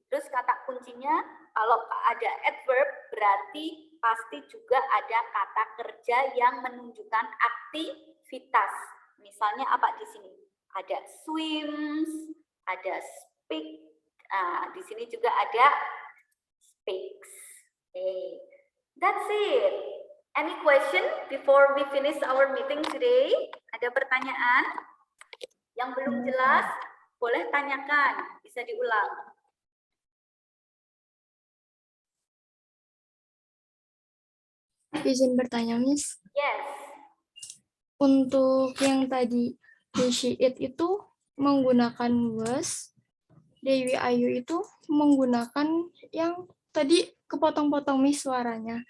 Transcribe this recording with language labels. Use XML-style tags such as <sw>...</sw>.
<id>Terus kata kuncinya kalau ada adverb berarti pasti juga ada kata kerja yang menunjukkan aktivitas. Misalnya apa di sini? Ada swims, ada speak. Di sini juga ada</id> <en>pigs. Okay, that's it. Any question before we finish our meeting today?</en> <id>Ada pertanyaan yang belum jelas? Boleh tanyakan, bisa diulang. Izin bertanya, Miss.</id> <en>Yes.</en> <id>Untuk yang tadi they, she, it itu menggunakan was, Dewi Ayu itu menggunakan yang tadi kepotong-potong Miss suaranya.</id>